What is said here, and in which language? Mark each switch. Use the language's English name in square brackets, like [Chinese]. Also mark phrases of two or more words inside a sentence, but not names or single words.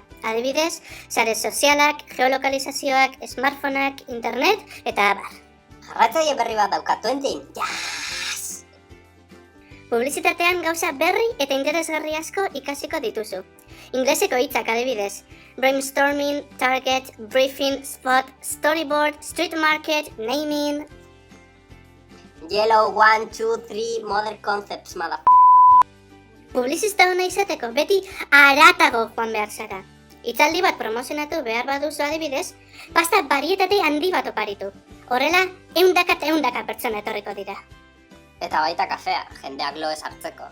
[Basque] Adibidez, sare sozialak, geolokalizazioak, smartphoneak, internet eta abar. Jarratzaile berri bat daukat, Twentin. Yes! Publizitatean gauza berri eta interesgarri asko ikasiko dituzu. Ingleseko hitzak adibidez. [English] Brainstorming, target, briefing, spot, storyboard, street market, naming. Yellow, 1, 2, 3, modern concepts, [Basque] Publizista hona izateko beti haratago joan behar zara. Hitzaldi bat promozionatu behar baduzu adibidez, pasta barietate handi bat oparitu. Horrela, eundaka pertsona etorriko dira. Eta baita kafea, jendeak lo ez hartzeko.